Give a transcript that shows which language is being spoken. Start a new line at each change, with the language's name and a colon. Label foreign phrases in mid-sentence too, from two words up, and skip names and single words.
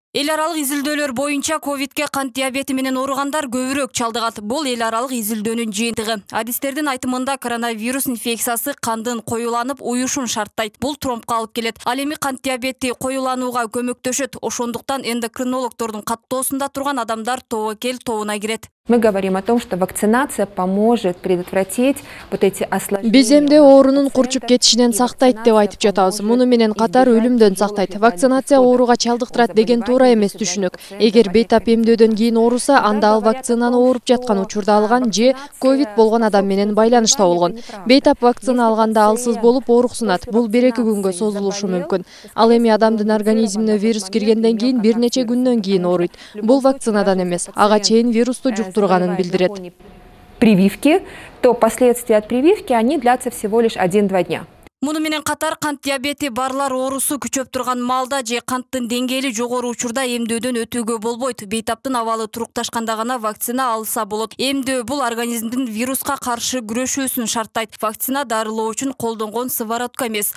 Kyrgyz: Эл аралык изилдөөлөр боюнча ковидке кант диабети менен ооругандар көбүрөөк чалдыгат. Бул эл аралык изилдөөнүн жыйынтыгы. Адистердин айтымында коронавирус инфекциясы кандын коюланып уюшун шарттайт. Бул тромбко алып келет. Ал эми кант диабети коюланууга көмөктөшөт. Ошондуктан эндокринологдордун каттоосунда турган адамдар тобокел тобуна кирет.
Russian: Мы говорим о том, что вакцинация поможет предотвратить вот эти осложнения.
Kyrgyz: Биз эмде оорунун курчуп кетишинен сактайт деп айтып жатабыз. Муну менен катар өлүмдөн сактайт. Вакцинация ооруга чалдыктырат деген туура эмес түшүнүк. Эгер бейтап эмдөөдөн кийин ооруса, анда ал вакцинаны ооруп жаткан учурда алган же ковид болгон адам менен байланышта болгон. Бейтап вакцина алганда алсыз болуп ооруксунат. Бул 1-2 күнгө созулушу мүмкүн. Ал эми адамдын организмине вирус киргенден кийин бир нече күндөн кийин ооруйт. Бул вакцинадан эмес, ага чейин вирусту турганын билдирет.
Russian: Прививки, то последствия от прививки, они длятся всего лишь 1-2 дня.
Kyrgyz: Муну менен катар кант диабети барлар оорусу күчөп турган малда же канттын деңгээли жогору учурда эмдөөдөн өтүүгө болбойт. Бейтаптын абалы турукташканда гана вакцина алса болот. Эмдөө бул организмдин вируска каршы күрөшүүсүн шарттайт. Вакцина дарылоо үчүн колдонгон сыворотка эмес.